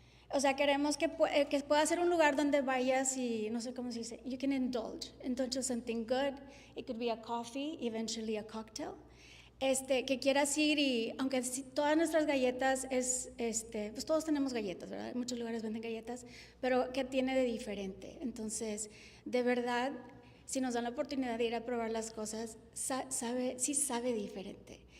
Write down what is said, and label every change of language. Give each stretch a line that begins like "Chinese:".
Spanish: O sea, queremos que pueda ser un lugar donde vayas y, no sé cómo se dice,
English: you can indulge something good. It could be a coffee, eventually a cocktail.
Spanish: Que quieras ir y, aunque todas nuestras galletas pues todos tenemos galletas, ¿verdad? En muchos lugares venden galletas, pero ¿qué tiene de diferente? Entonces, de verdad, si nos dan la oportunidad de ir a probar las cosas, sí sabe diferente.